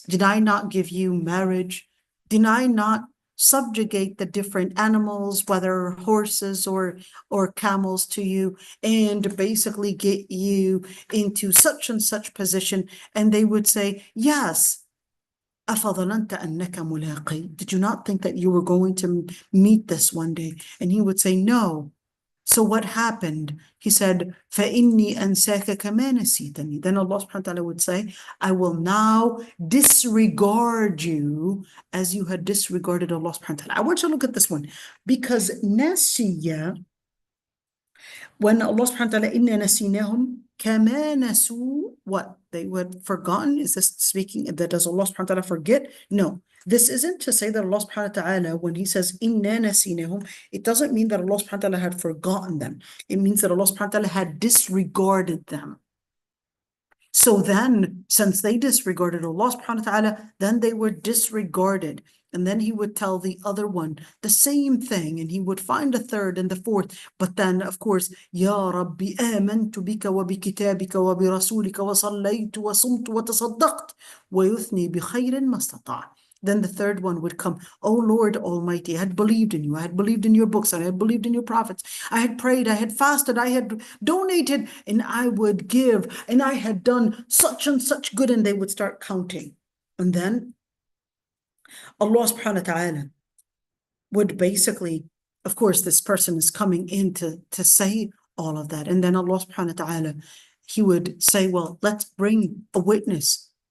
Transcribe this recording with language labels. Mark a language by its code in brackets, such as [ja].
[en] Did I not give you marriage? Did I not subjugate the different animals, whether horses or camels, to you, and basically get you into such and such position? And they would say, yes. [ar] أَفَظَنَنْتَ أَنَّكَ مُلَاقِي. [en] Did you not think that you were going to meet this one day? And he would say, no. So what happened? He said, [ar] فَإِنِّي أَنْسَاكَ كَمَا نَسِيتَنِي. [en] Then Allah subhanahu wa ta'ala would say, I will now disregard you as you had disregarded Allah subhanahu wa ta'ala. I want you to look at this one. Because nasiya, when Allah subhanahu wa ta'ala, [ar] إِنَّا نَسِينَاهُمْ كَمَا نَسُوا, [en] what? They had forgotten? Is this speaking, that does Allah subhanahu wa ta'ala forget? No. This isn't to say that Allah subhanahu wa ta'ala, when he says, [ar] إِنَّا نَسِينَاهُمْ, [en] it doesn't mean that Allah subhanahu wa ta'ala had forgotten them. It means that Allah subhanahu wa ta'ala had disregarded them. So then, since they disregarded Allah subhanahu wa ta'ala, then they were disregarded. And then he would tell the other one the same thing, and he would find a third and the fourth. But then, of course, [ar] Ya Rabbi, آمنت بك وبكتابك وبرسولك وصليت وصمت وتصدقت ويثني بخير ما استطاع. [en] Then the third one would come, oh Lord Almighty, I had believed in you. I had believed in your books. I had believed in your prophets. I had prayed. I had fasted. I had donated, and I would give. And I had done such and such good. And they would start counting. And then Allah subhanahu wa ta'ala would basically, of course, this person is coming in to say all of that. And then Allah subhanahu wa ta'ala, he would say, well, let's bring a witness.